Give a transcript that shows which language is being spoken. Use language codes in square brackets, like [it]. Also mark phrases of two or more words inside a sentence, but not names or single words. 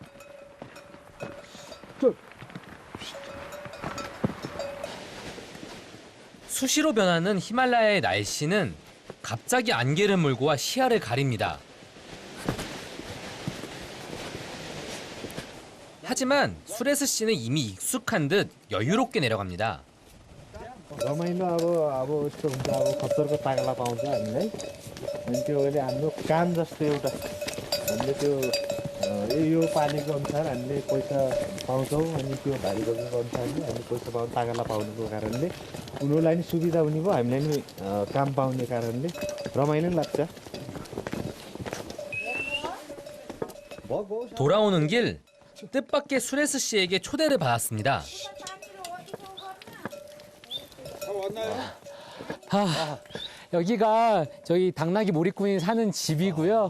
[ko] 수시로 변하는 히말라야의 날씨는 갑자기 안개를 몰고 와 시야를 가립니다. 하지만 수레스 씨는 이미 익숙한 듯 여유롭게 내려갑니다. [ne] रमाइलो अब यस्तो हुन्छ अब खच्चरको तागला पाउँछ हामीलाई अनि त्यो अहिले हाम्रो काम जस्तो एउटा हामीले त्यो यो पानीको अनुसार हामीले पैसा पाउँछौँ अनि त्यो भारी बोकेको अनुसारले हामीले पैसा तागला पाउनुको कारणले उनीहरूलाई नि सुविधा हुने भयो हामीलाई नि काम पाउने कारणले रमाइलो नि लाग्छ. [ko] 돌아오는 길 뜻밖의 수레스 씨에게 초대를 받았습니다. 여기가 저희 당나귀 몰입꾼이 사는 집이고요.